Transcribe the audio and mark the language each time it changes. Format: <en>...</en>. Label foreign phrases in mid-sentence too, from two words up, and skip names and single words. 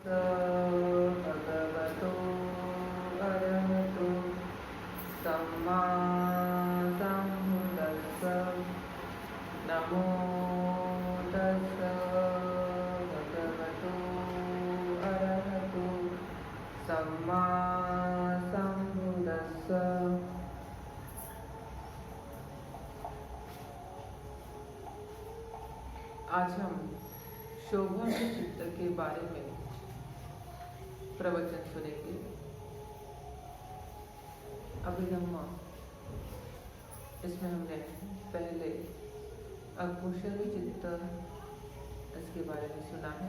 <pi>भगवतो अरहतो सम्मा सम्बुद्दस्स नमो तस्स भगवतो अरहतो सम्मा सम्बुद्दस्स।</pi> <hi>आज हम शोभन चित्त के बारे में प्रवचन सुनेंगे। अभिधम्मा इसमें हमने पहले अकुशल चित्त इसके बारे में सुना है।</hi>